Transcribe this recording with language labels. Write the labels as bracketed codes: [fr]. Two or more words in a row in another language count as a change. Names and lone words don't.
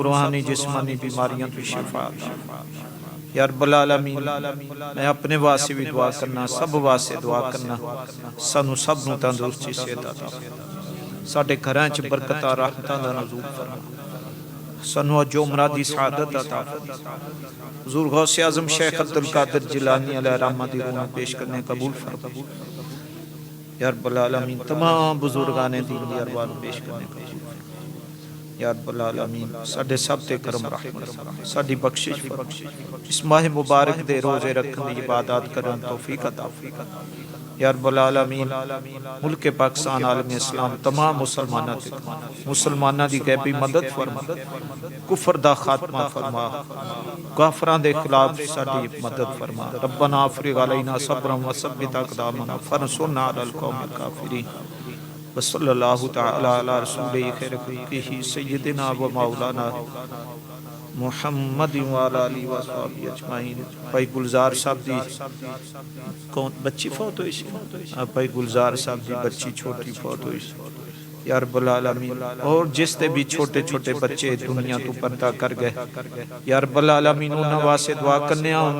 [pa] روحانی جسمانی بیماریاں تو شفا [ar] یا رب العالمین [pa] میں اپنے واسطے بھی دعا کرنا سب واسطے دعا کرنا سانو سب نو تندرستی صحت عطا ساڈے گھراں وچ برکتاں رحمتاں دا نزول فرما سانو جو مرادی سعادت عطا فرما حضور غوث اعظم شیخ عبد القادر جیلانی علیہ الرحمہ دی روح پیش کرنے قبول فرما [ar] یا رب العالمین [pa] تمام بزرگان دین دی ارواح پیش کرنے قبول [ar] یا رب العالمین [pa] ساڈے سب تے کرم رحمت ساڈی بخشش فرما اس ماہ مبارک دے روزے رکھن دی عبادات کرن توفیق عطا فرما [ar] یا رب العالمین [pa] ملک پاکستان عالم اسلام تمام مسلماناں دی غیبی مدد فرما کفر دا خاتمہ فرما کافراں دے خلاف ساڈی مدد فرما [ar] ربنا افرغ علینا صبرا وثبت اقدامنا فانصرنا علی القوم الکافرین وصلی اللہ تعالی علی رسول خیر خلقہ سیدنا و مولانا محمد وعلی آلہ وصحبہ اجمعین [pa] بھائی گلزار صاحب دی کون بچی فوت ہوئی سی بھائی گلزار صاحب دی بچی چھوٹی فوت ہوئی سی [ar] یا رب العالمین [pa] اور جس تے بھی چھوٹے چھوٹے بچے دنیا تو پردہ کر گئے [ar] یا رب العالمین [pa] انہاں واسطے دعا کرنے